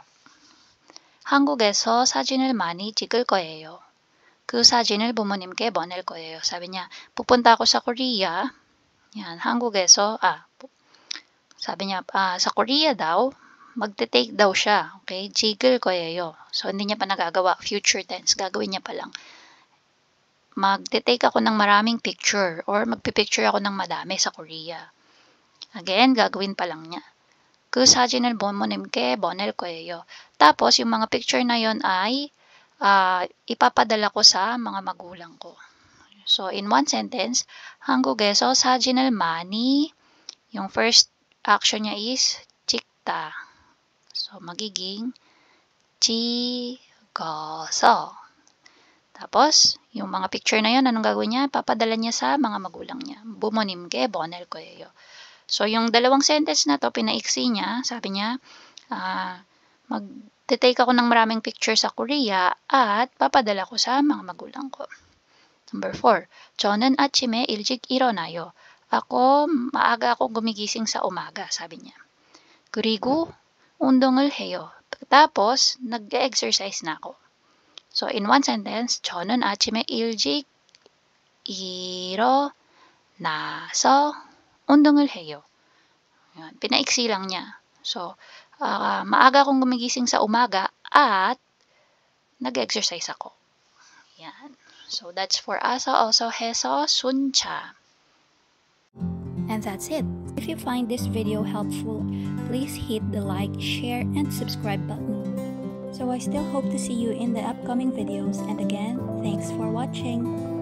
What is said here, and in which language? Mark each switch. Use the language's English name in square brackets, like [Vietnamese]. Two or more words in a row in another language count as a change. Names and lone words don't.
[Korean] 한국에서 사진을 많이 찍을 거예요. 그 사진을 부모님께 보낼 거예요. [Filipino] Sabi niya, pupunta ako sa Korea. Yan, 한국에서, sabi niya, sa Korea daw, magte-take daw siya. [Korean] Okay? 찍을 거예요. [Filipino] So, hindi niya pa nagagawa. Future tense. Gagawin niya pa lang. Magte-take ako ng maraming picture or magpipicture ako ng madami sa Korea. Again, gagawin pa lang niya. [Korean] 그 사진을 부모님께 보낼 거예요. [Filipino] Tapos, yung mga picture na yon ay ipapadala ko sa mga magulang ko. [English] So, in one sentence, [Korean] 한국에서 사진을 많이, [Filipino] yung [English] first action [Filipino] niya is 찍다. So, magiging 찍어서. Tapos, yung mga picture na yon, anong gagawin niya? Papadala niya sa mga magulang niya. [Korean] 부모님께 보낼 거예요. [Filipino] So, yung dalawang sentence na to, pinaiksi niya, sabi niya, mag-take ako ng maraming picture sa Korea at papadala ko sa mga magulang ko. [English] Number 4, [Korean] 저는 아침에 일찍 일어나요. [Filipino] Maaga ako gumigising sa umaga, sabi niya. [Korean] 그리고 운동을 해요. [Filipino] Tapos, nag-exercise na ako. [English] So, in one sentence, [Korean] 저는 아침에 일찍 일어나서 운동을 해요. [Filipino] Yan. Pinaiksi lang niya. So, maaga akong gumigising sa umaga at nag-exercise ako. Yan. [English] So, that's for asa, also, heso, suncha. And that's it. If you find this video helpful, please hit the like, share, and subscribe button. So I still hope to see you in the upcoming videos, and again, thanks for watching.